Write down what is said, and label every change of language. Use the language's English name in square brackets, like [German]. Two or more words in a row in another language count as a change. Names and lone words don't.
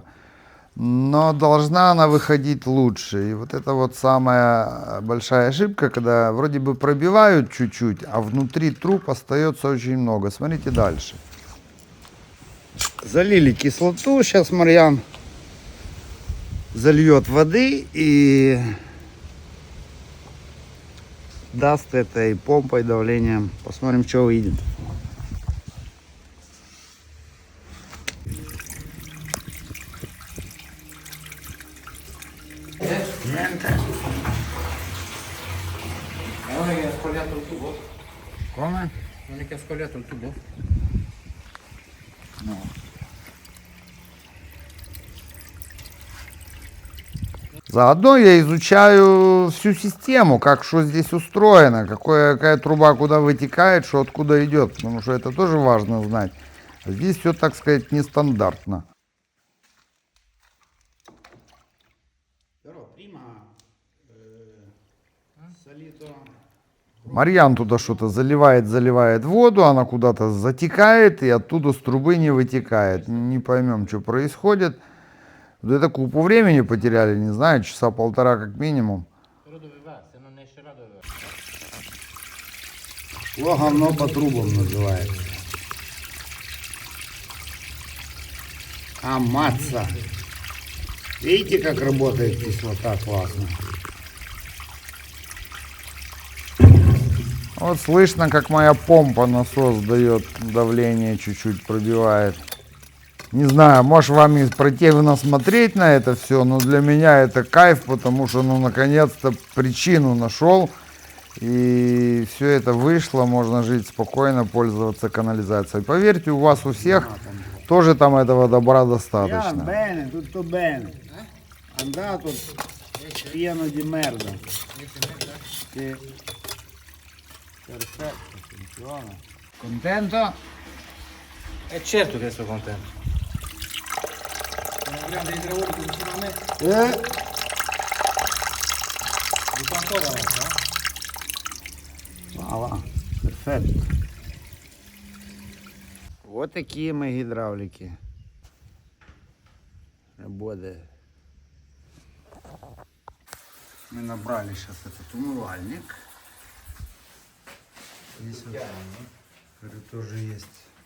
[Russian] Но должна она выходить лучше. И вот это вот самая большая ошибка, когда вроде бы пробивают чуть-чуть, а внутри труб остается очень много. Смотрите дальше. Залили кислоту. Сейчас Марьян зальет воды и даст этой помпой давлением. Посмотрим, что выйдет. [Italian] Non è che ha scogliato il tubo? Come? Non è che ha scogliato il tubo? [Russian] Заодно я изучаю всю систему, как что здесь устроено, какая труба куда вытекает, что откуда идет, потому что это тоже важно знать. А здесь все, так сказать, нестандартно. Марьян туда что-то заливает воду, она куда-то затекает и оттуда с трубы не вытекает. Не поймем, что происходит. Вот это купу времени потеряли, не знаю, часа полтора как минимум. [Italian] Però dove va? Se non esce là dove va? [Russian] О, говно по трубам называется. Аматься. Видите, как работает кислота классно? Вот слышно, как моя помпа насос дает давление, чуть-чуть пробивает. Не знаю, может вам и противно смотреть на это все, но для меня это кайф, потому что, ну, наконец-то причину нашел. И все это вышло, можно жить спокойно, пользоваться канализацией. Поверьте, у вас у всех тоже там этого добра достаточно. [Italian] Bene, tutto bene. Andato pieno di merda. Sì. Perfetto, funziona. Contento? E certo che sono contento. Sono un grande idraulico vicino a me. Dico ancora adesso, eh? Va, perfetto. [Russian] Вот такие мы гидравлики. Работает. Мы набрали сейчас этот умывальник. Здесь вот, говорю, тоже есть.